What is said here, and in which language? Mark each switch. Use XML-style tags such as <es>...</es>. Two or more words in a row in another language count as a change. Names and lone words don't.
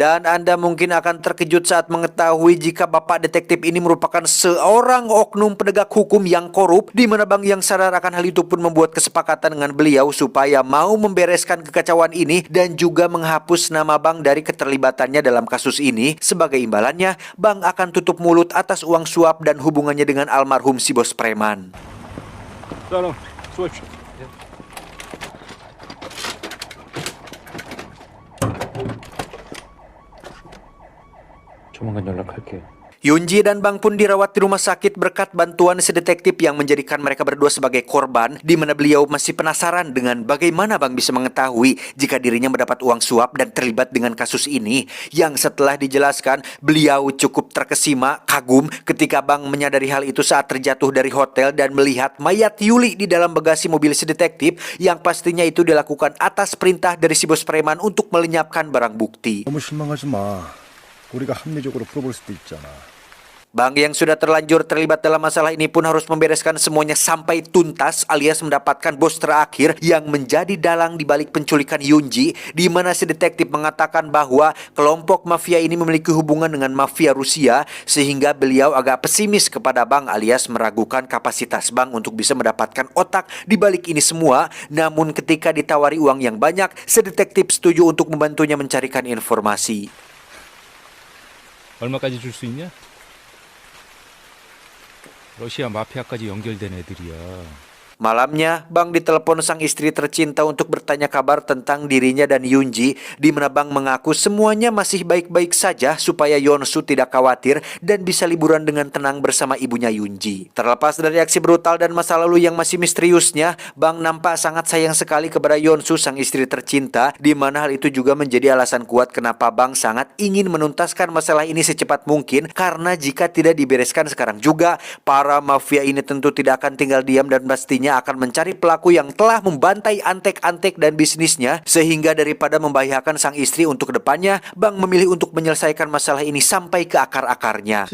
<id>Dan Anda mungkin akan terkejut saat mengetahui jika bapak detektif ini merupakan seorang oknum penegak hukum yang korup, di mana Bang yang sadar akan hal itu pun membuat kesepakatan dengan beliau supaya mau membereskan kekacauan ini dan juga menghapus nama Bang dari keterlibatannya dalam kasus ini. Sebagai imbalannya, Bang akan tutup mulut atas uang suap dan hubungannya dengan almarhum si bos preman.</id> <ko>사람 수고하십시오. 조만간 연락할게요.</ko> <id>Yunji dan Bang pun dirawat di rumah sakit berkat bantuan sedetektif yang menjadikan mereka berdua sebagai korban, di mana beliau masih penasaran dengan bagaimana Bang bisa mengetahui jika dirinya mendapat uang suap dan terlibat dengan kasus ini. Yang setelah dijelaskan, beliau cukup terkesima, kagum ketika Bang menyadari hal itu saat terjatuh dari hotel dan melihat mayat Yuli di dalam bagasi mobil sedetektif yang pastinya itu dilakukan atas perintah dari si bos preman untuk melenyapkan barang bukti.</id> <ko>너무 실망하지 마. 우리가 합리적으로 풀어볼 수도 있잖아.</ko> <id>Bang yang sudah terlanjur terlibat dalam masalah ini pun harus membereskan semuanya sampai tuntas alias mendapatkan bos terakhir yang menjadi dalang di balik penculikan Yunji, di mana si detektif mengatakan bahwa kelompok mafia ini memiliki hubungan dengan mafia Rusia sehingga beliau agak pesimis kepada Bang alias meragukan kapasitas Bang untuk bisa mendapatkan otak di balik ini semua. Namun ketika ditawari uang yang banyak, si detektif setuju untuk membantunya mencarikan informasi.</id> <ko>얼마까지 줄 수 있냐? 러시아 마피아까지 연결된 애들이야.</ko> <id>Malamnya, Bang ditelepon sang istri tercinta untuk bertanya kabar tentang dirinya dan Yunji, di mana Bang mengaku semuanya masih baik-baik saja supaya Yonsu tidak khawatir dan bisa liburan dengan tenang bersama ibunya Yunji. Terlepas dari aksi brutal dan masa lalu yang masih misteriusnya, Bang nampak sangat sayang sekali kepada Yonsu sang istri tercinta, di mana hal itu juga menjadi alasan kuat kenapa Bang sangat ingin menuntaskan masalah ini secepat mungkin, karena jika tidak dibereskan sekarang juga, para mafia ini tentu tidak akan tinggal diam dan pastinya akan mencari pelaku yang telah membantai antek-antek dan bisnisnya, sehingga daripada membahayakan sang istri untuk kedepannya, Bang memilih untuk menyelesaikan masalah ini sampai ke akar-akarnya.</id>